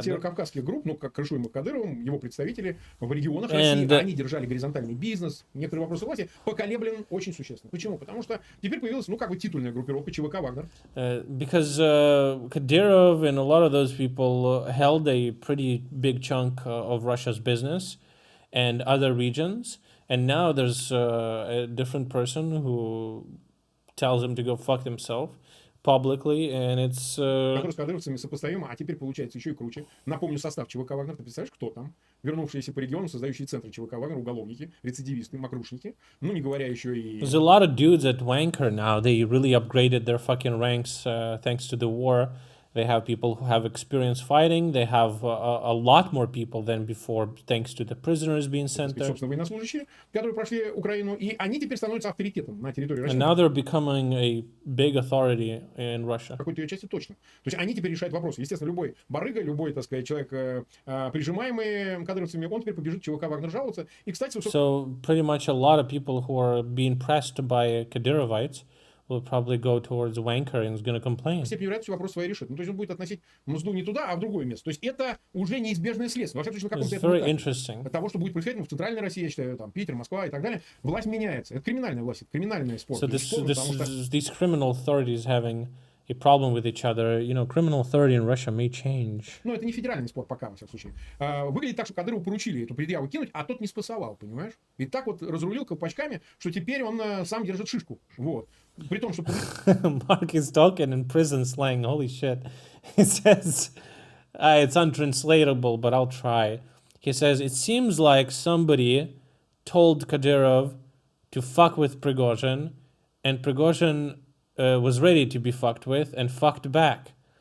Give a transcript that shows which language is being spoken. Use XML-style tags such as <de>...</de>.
<ru>Северокавказских групп, ну, как крышуемых Кадыровым, его представители в регионах России, они держали горизонтальный бизнес. Некоторые вопросы власти поколеблен очень существенно. Почему? Потому что теперь появилась, ну, как бы титульная группировка ЧВК «Вагнер».</ru> <en>Because Kadyrov and a lot of those people held a pretty big chunk of Russia's business and other regions. And now there's a different person who tells him to go fuck himself. Publicly, and it's...</en> <ru>Который с кадыровцами сопоставимо, а теперь получается еще и круче. Напомню состав ЧВК «Вагнер». Ты представляешь, кто там? Вернувшиеся по региону, создающие центры ЧВК «Вагнер», уголовники, рецидивисты, мокрушники. Ну, не говоря еще и...</ru> <en>There's a lot of dudes at Wanker now. They really upgraded their fucking ranks thanks to the war. They have people who have experience fighting. They have a lot more people than before, thanks to the prisoners being sent there.</en> <ru>Собственно, военнослужащие, которые прошли Украину, и они теперь становятся авторитетом на территории России.</ru> <en>And now they're becoming a big authority in Russia.</en> <ru>В какой-то ее части точно. То есть они теперь решают вопросы. Естественно, любой барыга, любой, так сказать, человек, прижимаемый кадыровцами, он теперь побежит ЧВК «Вагнер» жаловаться. И, кстати...</ru> <en>So, pretty much a lot of people who are being pressed by Kadyrovites will probably go towards Wanker and is going to complain.</en> <ru>Степень вероятности вопрос своей решит. Ну, то есть он будет относить мзду не туда, а в другое место. То есть это уже неизбежное следствие. Во всяком случае, на каком-то этапе того, что будет происходить в Центральной России, я считаю, там, Питер, Москва и так далее, власть меняется. Это криминальная власть, это криминальный спор.</ru> <en>So these criminal authorities having a problem with each other, you know, criminal authority in Russia may change.</en> <ru>Ну, это не федеральный спор пока, во всяком случае. Выглядит так, что Кадырову поручили эту предъяву кинуть, а тот не спасовал, понимаешь? И так вот разрулил колпачками, что теперь он сам держит шишку. Вот. При том, что...</ru> <en>Mark is talking in prison slang, holy shit. He says, it's untranslatable, but I'll try. He says, it seems like somebody told Kadyrov to fuck with Prigozhin, and Prigozhin was ready to be fucked with and fucked back.</en>